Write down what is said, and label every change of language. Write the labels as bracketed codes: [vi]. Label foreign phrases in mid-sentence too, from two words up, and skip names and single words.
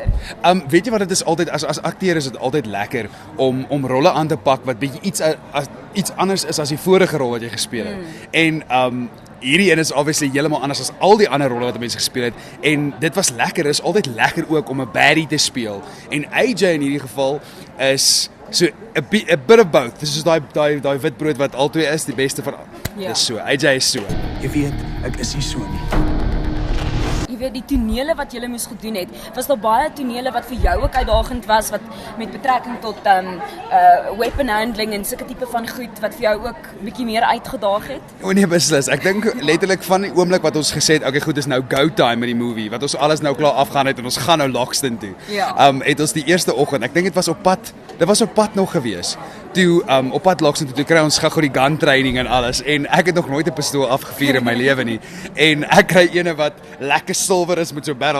[af] Weet jy wat, dit is altyd as akteur is dit altyd lekker om rolle aan te pak wat bietjie iets anders is as die vorige rol wat jy gespeel het. En hierdie een is obviously heeltemal anders as al die ander rolle wat mense gespeel het en dit was lekker. Dit is altyd lekker ook om 'n baddie te speel. En AJ in hierdie geval is so [en] a bit of both. [af] Dis is daai witbrood wat albei is, die beste van. Dis so. AJ is so. Jy weet, ek is nie so nie. Jy weet, die tonele wat jy moes gedoen het, was daar baie tonele wat vir jou ook uitdagend was, wat met betrekking tot [en] weapon handling [af] en sulke tipe van goed, wat vir jou ook bietjie meer uitgedaag het? O nee, beslis. Ek dink letterlik van die oomblik wat ons gesê het, okay goed, dis nou [en] go time [af] met die movie, wat ons alles nou klaar afgaan het en ons gaan nou Lockston toe. Ja. Het ons die eerste oggend, ek dink dit was op pad nog gewees. Toe op pad Lockston toe kry ons gou die [en] gun training [af] en alles en ek het nog nooit 'n pistool afgevuur in my lewe nie. En ek kry ene wat lekker silwer is met so barrel.